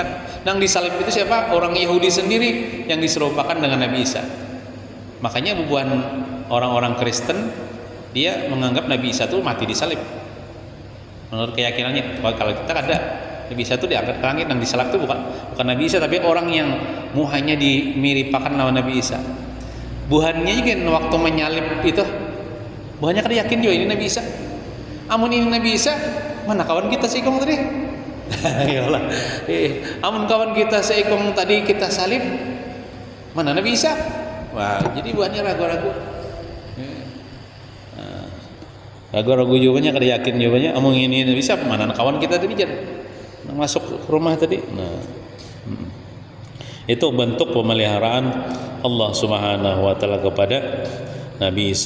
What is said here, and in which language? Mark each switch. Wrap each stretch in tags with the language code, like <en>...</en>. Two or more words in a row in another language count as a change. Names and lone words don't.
<id>Yang disalib itu siapa? Orang Yahudi sendiri yang diserupakan dengan Nabi Isa. Makanya bubuhan orang-orang Kristen, dia menganggap Nabi Isa itu mati disalib. Menurut keyakinannya, kalau kita ada Nabi Isa itu diangkat ke langit, yang disalib itu bukan Nabi Isa,</id> <bjn>tapi orang yang muhanya dimiripakan lawan Nabi Isa. Buhannya juga waktu menyalib itu, buhannya kan yakin juga ini Nabi Isa. Amun ini Nabi Isa, mana kawan kita seikong tadi? Ya Allah. Amun kawan kita seikong tadi kita salib, mana Nabi Isa? Wah, jadi buahnya ragu-ragu. Ragu-ragu jawabannya, kada yakin jawabannya. Amun ini Nabi Isa, mana kawan kita tadi masuk ke rumah tadi.</bjn> <id>Nah, itu bentuk pemeliharaan Allah</id> <ar>Subhanahu wa taala</ar> <id>kepada Nabi Isa.</id>